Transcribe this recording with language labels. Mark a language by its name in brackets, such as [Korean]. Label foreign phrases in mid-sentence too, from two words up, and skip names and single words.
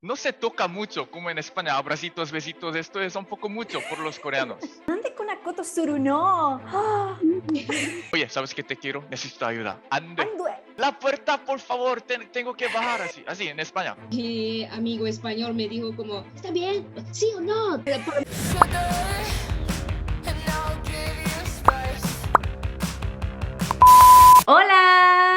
[Spanish] no se toca mucho como en España, abracitos, besitos, esto es un poco mucho por los coreanos. [Japanese] なんでこんなことするの？はあ、 [Spanish] Oye, ¿sabes qué te quiero? Necesito ayuda. Ande. ando. La puerta, por favor, tengo que bajar así en España. Amigo español me dijo como, ¿está bien? ¿Sí o no? ¡Hola!